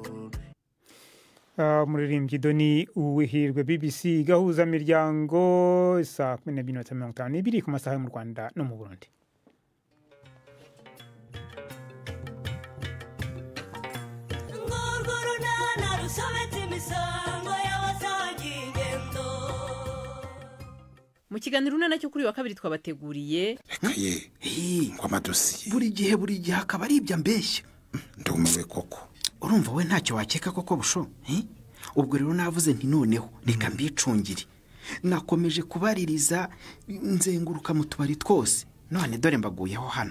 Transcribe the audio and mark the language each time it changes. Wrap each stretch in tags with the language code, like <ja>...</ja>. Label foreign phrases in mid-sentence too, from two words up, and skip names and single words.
<rw>Umuririmbyi Doni Uwihirwe, BBC gahuza miryango, saa 12:52 ku masaha mu Rwanda no mu Burundi. Mu kiganiro unana cyo kuri wa kabiri twabateguriye ngo amadosiye buri gihe akaba ari ibyo mbeshya. Ndumiwe koko. Urumva we ntacyo wakeka koko busho? Ubwo rero navuze nti noneho reka mbicungire. Nakomeje kubaririza nzenguruka mu tubari twose, none dore mbaguyeho hano.</rw>